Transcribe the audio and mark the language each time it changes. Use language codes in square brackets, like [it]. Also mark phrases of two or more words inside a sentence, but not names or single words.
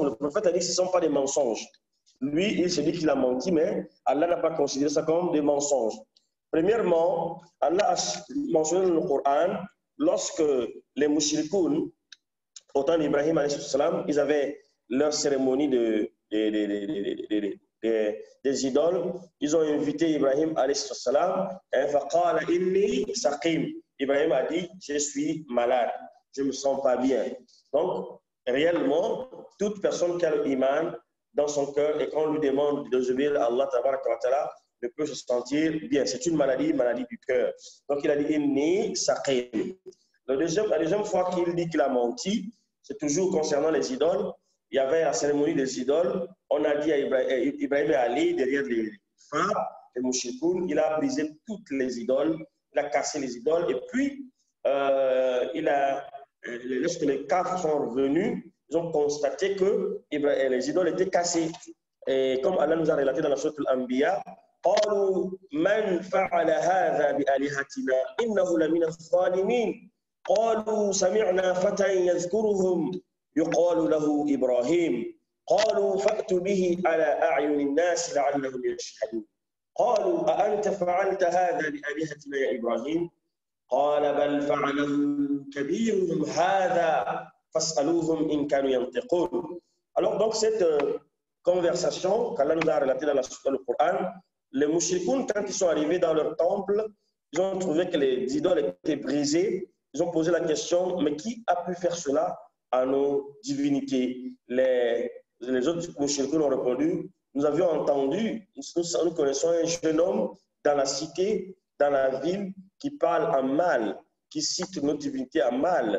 [fr] Le prophète a dit que ce ne sont pas des mensonges. Lui, il se dit qu'il a menti, mais Allah n'a pas considéré ça comme des mensonges. Premièrement, Allah a mentionné dans le Coran, lorsque les mushrikoun, au temps d'Ibrahim [ar] عليه السلام, [fr] ils avaient leur cérémonie des idoles, ils ont invité Ibrahim [ar] عليه السلام, فقال إني سقيم. [fr] Ibrahim a dit, je suis malade, je ne me sens pas bien. Donc, réellement, toute personne qui a l'iman dans son cœur et qu'on lui demande de obéir à Allah [ar] تبارك وتعالى, [fr] ne peut se sentir bien. C'est une maladie du cœur. Donc, il a dit, [ar] إني سقيم. [fr] La deuxième fois qu'il dit qu'il a menti, c'est toujours concernant les idoles. Il y avait la cérémonie des idoles. On a dit à Ibrahim est allé derrière les phares, les mouchikoun. Il a brisé toutes les idoles. Il a cassé les idoles. Et puis, lorsque les Kaf sont revenus, ils ont constaté que les idoles étaient cassées. Et comme Allah nous a relaté dans la sourate Al-Anbiya, [ar] قالوا من فعل هذا بآلهتنا إنه لمن الظالمين قالوا سمعنا فتى يذكرهم يقال له إبراهيم قالوا فأتوا به على أعين الناس لعلهم يشهدون قالوا أأنت فعلت هذا بآلهتنا يا إبراهيم قال بل فعله كبيرهم هذا فاسألوهم إن كانوا ينطقون. [fr] Alors donc cette conversation qu'Allah nous a relatée dans le Coran, les mouchrikoun, quand ils sont arrivés dans leur temple, ils ont trouvé que les idoles étaient brisées. Ils ont posé la question, mais qui a pu faire cela à nos divinités? Les autres mouchrikoun ont répondu, nous avions entendu, nous connaissons un jeune homme dans la cité, dans la ville, qui parle en mal, qui cite nos divinités en mal.